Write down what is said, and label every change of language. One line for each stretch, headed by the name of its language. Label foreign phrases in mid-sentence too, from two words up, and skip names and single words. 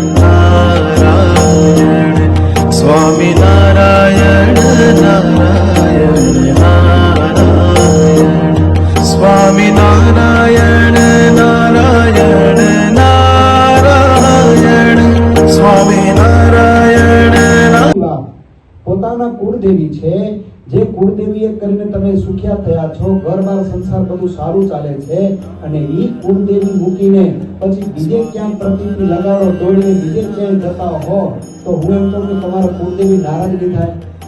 Gujarati: नारायण स्वामी नारायण नारायण नारायण स्वामी नारायण नारायण नारायण स्वामी नारायण પોતાના કુળદેવી છે જે કુળદેવીએ કરીને તમે સુખ્યા થયા છો, ઘર-બાર સંસાર બધું સારું ચાલે છે અને ઈ કુળદેવી મૂકીને પછી બીજે ક્યાંક પ્રતિક્રિયા લગાડો, દોડીને બીજે ક્યાંય જતા હો તો હું એમ કહું કે તમારા કુળદેવી નારાજ નહીં થાય?